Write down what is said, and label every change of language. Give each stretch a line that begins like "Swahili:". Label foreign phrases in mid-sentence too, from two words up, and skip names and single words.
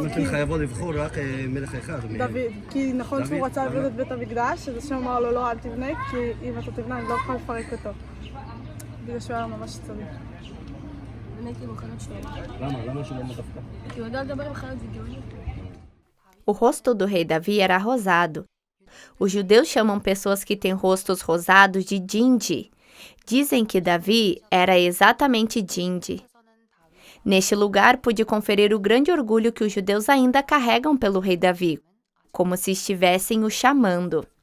Hebrew: אתם חייבות לבחור רק מלך אחד. דוד, כי נכון שהוא רצה לבנות את בית המקדש, אז השם אמר לו לא, אל תבנה, כי אם אתה תבנה אני לא יכול לפרק אותו. בגלל שהוא היה ממש צריך. אני הייתי בוחרת שלמה. למה? למה שלמה דווקא? כי הוא יודע לדבר עם חיות זיגיונית.
Portuguese: O rosto do rei Davi era rosado. Os judeus chamam pessoas que têm rostos rosados de Dindi. Dizem que Davi era exatamente Dindi. Neste lugar, pude conferir o grande orgulho que os judeus ainda carregam pelo rei Davi, como se estivessem o chamando.